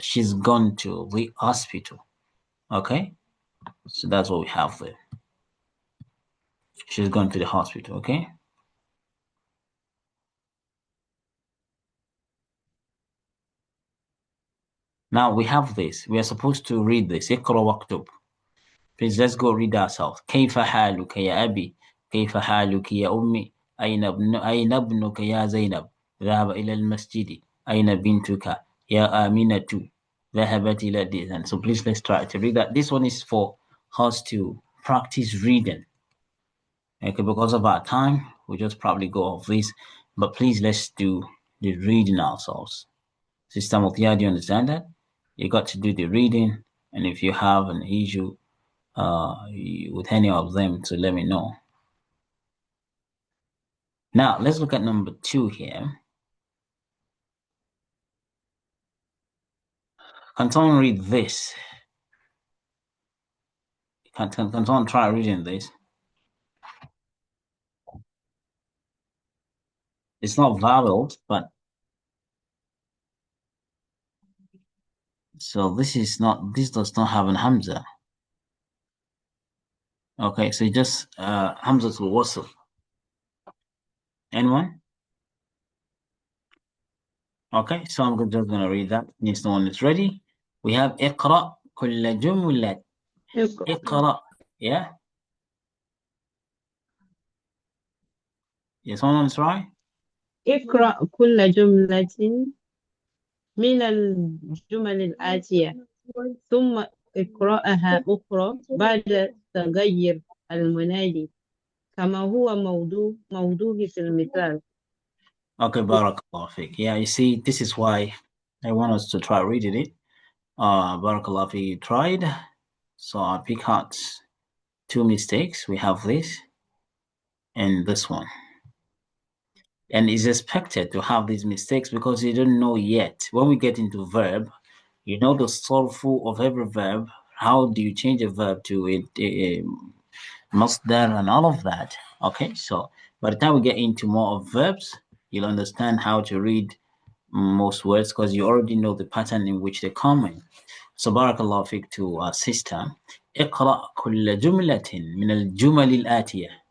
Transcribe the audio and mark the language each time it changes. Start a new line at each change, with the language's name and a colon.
English: She's gone to the hospital. Okay, so that's what we have there. She's gone to the hospital. Okay. Now we have this. We are supposed to read this.
Arabic: اقرأ واكتب.
English: Please, let's go read ourselves.
Arabic: كيف حالك يا أبي؟ كيف حالك يا أمي؟ أين ابنك يا زينب؟ ذهب إلى المسجد. أين بنتك يا آمنة؟ ذهبت إلى الدين.
English: So please, let's try to read that. This one is for us to practice reading. Okay, because of our time, we'll just probably go off this. But please, let's do the reading ourselves. Sister Mutia, do you understand that? You got to do the reading, and if you have an issue with any of them, to let me know. Now, let's look at number 2 here. Can someone read this? Can someone try reading this? It's not voweled, but so this does not have an Hamza. Okay, so just Hamza to wasl. Anyone? Okay, so I'm just gonna read that. Since no one is ready. We have
Arabic: اقرأ كل جملة. اقرأ.
English: Yeah? Yes, someone's right?
Arabic: اقرأ كل جملة من الجمل الآتية ثم اقرأها أخرى بعد تغير المنادي كما هو موضوع في المثال.
English: Okay, Barakallah Fik. Yeah, you see, this is why I want us to try reading it. Barakallah Fik tried. So I pick out 2 mistakes. We have this and this one. And it's expected to have these mistakes because you don't know yet. When we get into verb, you know the soulful of every verb. How do you change a verb to a masdar and all of that? Okay, so by the time we get into more of verbs, you'll understand how to read most words because you already know the pattern in which they come in. So barakallahu fik to our sister.
Arabic: اقرأ كل جملة من الجمل الآتية.